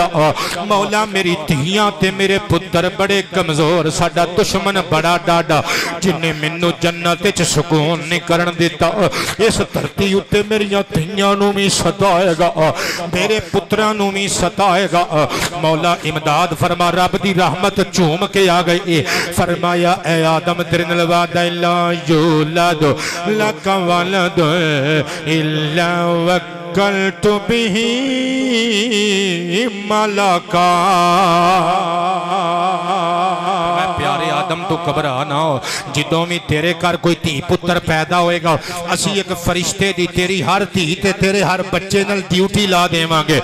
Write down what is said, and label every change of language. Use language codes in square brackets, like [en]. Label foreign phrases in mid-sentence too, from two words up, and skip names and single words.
[pa] مولا میری دھیاں تے میرے پتر بڑے کمزور، ساڈا دشمن بڑا ڈاڈا جنہے مینوں جنت چ سکون نہیں کرن دتا. اس دھرتی اتے میریاں دھیاں نوں وی ستائے گا، میرے پتراں نوں وی ستائے گا. مولا امداد فرما۔ رب دی رحمت جھوم کے آ گئی. فرمایا اے آدم تیرے نال وعدہ [ar] إلا يولد لك ولد إلا وكلت به ملكا. [pa] پیارے آدم تو گھبرا نہ ہو، جدوں وی تیرے گھر کوئی دھی پتر پیدا ہوئے گا اسی اک فرشتے دی تیری ہر دھی تے تیرے ہر بچے نال ڈیوٹی لا دیواں گے.